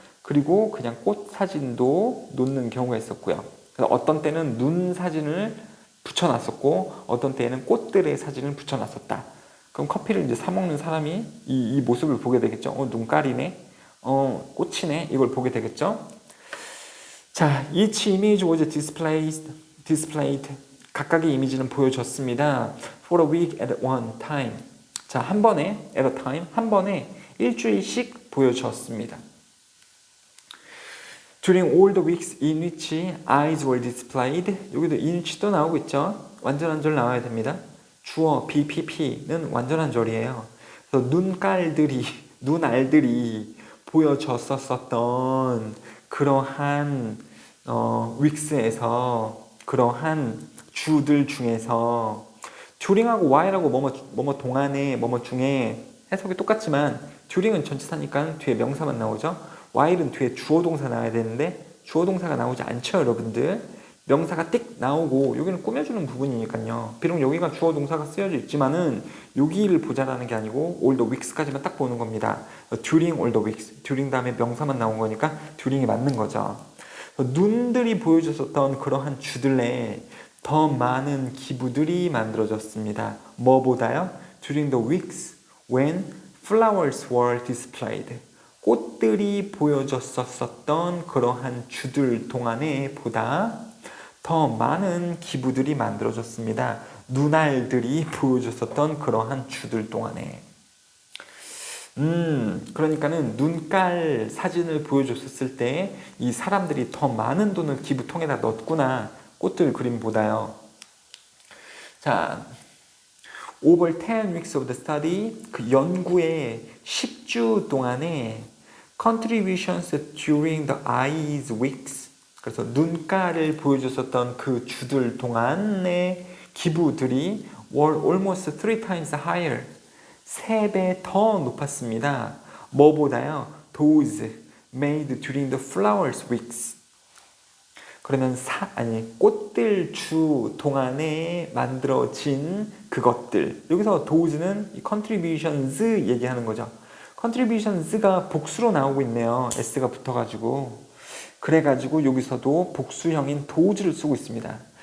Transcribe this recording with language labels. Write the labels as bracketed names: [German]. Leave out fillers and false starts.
[Korean] 그리고 그냥 꽃 사진도 놓는 경우가 있었고요. 그래서 어떤 때는 눈 사진을 붙여놨었고 어떤 때에는 꽃들의 사진을 붙여놨었다. 그럼 커피를 이제 사 먹는 사람이 이 모습을 보게 되겠죠. 눈깔이네, 꽃이네, 이걸 보게 되겠죠. [English] 자, each image was displayed. [Korean] 각각의 이미지는 보여졌습니다. [English] For a week at one time. [Korean] 자, 한 번에, [English] at a time, [Korean] 한 번에 일주일씩 보여졌습니다. [English] During all the weeks in which eyes were displayed. [Korean] 여기도 in which도 나오고 있죠. 완전한 절 나와야 됩니다. 주어 BPP는 완전한 절이에요. 그래서 눈알들이 보여졌었던 그러한 윅스에서, 그러한 주들 중에서 during하고 while하고 뭐뭐 동안에 뭐뭐 중에 해석이 똑같지만 during은 전치사니까 뒤에 명사만 나오죠. while은 뒤에 주어 동사 나와야 되는데 주어 동사가 나오지 않죠, 여러분들. 명사가 띡 나오고 여기는 꾸며주는 부분이니까요. 비록 여기가 주어 동사가 쓰여져 있지만은 여기를 보자라는 게 아니고 [English] all the weeks [Korean] 까지만 딱 보는 겁니다. [English] during all the weeks, [Korean] during 다음에 명사만 나온 거니까 during이 맞는 거죠. 눈들이 보여줬었던 그러한 주들에 더 많은 기부들이 만들어졌습니다. 뭐보다요? [English] During the weeks when flowers were displayed. [Korean] 꽃들이 보여졌었던 그러한 주들 동안에 보다 더 많은 기부들이 만들어졌습니다. 눈알들이 보여줬었던 그러한 주들 동안에. 그러니까는 눈깔 사진을 보여줬었을 때 이 사람들이 더 많은 돈을 기부통에다 넣었구나. 꽃들 그림보다요. [English] 자, over 10 weeks of the study, [Korean] 그 연구의 10주 동안에 [English] contributions during the eyes weeks, [Korean] 그래서 눈깔을 보여줬었던 그 주들 동안의 기부들이 [English] were almost 3 times higher, [Korean] 3배 더 높았습니다. 뭐보다요? [English] Those made during the flowers weeks. [Korean] 그러면 꽃들 주 동안에 만들어진 그것들. 여기서 those는 contributions 얘기하는 거죠. contributions가 복수로 나오고 있네요. s가 붙어가지고. 그래가지고 여기서도 복수형인 those를 쓰고 있습니다.